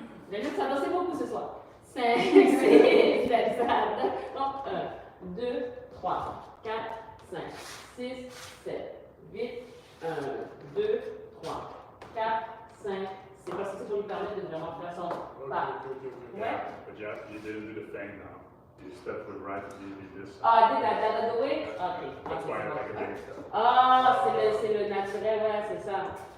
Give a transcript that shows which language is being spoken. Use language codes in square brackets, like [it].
[fr] Bien, ça dansait beaucoup ce soir. 5, 6, 7, ça donne. Donc, 1, 2, 3, 4, 5, 6, 7, 8, 1, 2, 3, 4, 5. C'est parce que c'est pour nous permettre de vraiment faire son pas. [en] Yeah, but you didn't do the thing now. You stepped with right, you did this. Ah, I did that the other way? Ok. That's why I like a big step. [fr] Ah, c'est le naturel, ouais, c'est ça.